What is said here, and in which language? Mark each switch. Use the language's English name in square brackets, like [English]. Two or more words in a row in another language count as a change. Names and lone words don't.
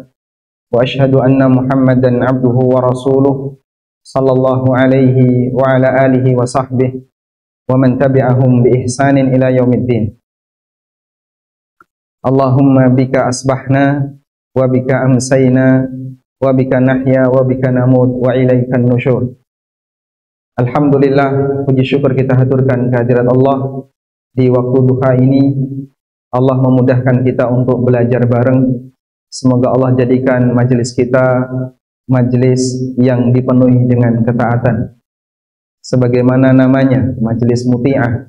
[Arabic] وأشهد أن محمدا عبده ورسوله صلى الله عليه وعلى آله وصحبه ومن تبعهم بإحسان إلى يوم الدين. اللهم بك أصبحنا وبك أمسينا وبك نحيا وبك نموت وإليك النشور. [Indonesian] Alhamdulillah, puji syukur kita haturkan kehadirat Allah di waktu duha ini. Allah memudahkan kita untuk belajar bareng. Semoga Allah jadikan majelis kita majelis yang dipenuhi dengan ketaatan, sebagaimana namanya, majelis muti'ah.